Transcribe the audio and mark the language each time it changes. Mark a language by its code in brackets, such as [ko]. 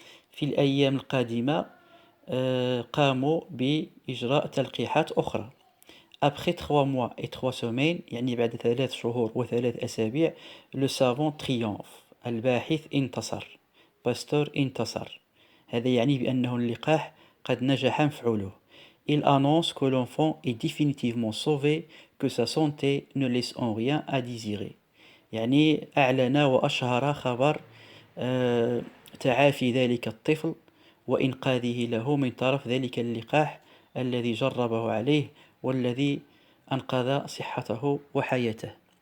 [ar] في الأيام القادمة قاموا بإجراء تلقيحات أخرى. [fr] Après 3 mois et 3 semaines [ar] يعني بعد 3 شهور و3 أسابيع [fr] le savant triomphe. [ar] الباحث انتصر. باستور انتصر. هذا يعني بأنه اللقاح قد نجح مفعوله. [fr] Il annonce que l'enfant est définitivement sauvé, que sa santé ne laisse en rien à désirer. [ar] يعني أعلن وأشهر خبر تعافي ذلك الطفل وإنقاذه له من طرف ذلك اللقاح الذي جربه عليه والذي أنقذ صحته وحياته.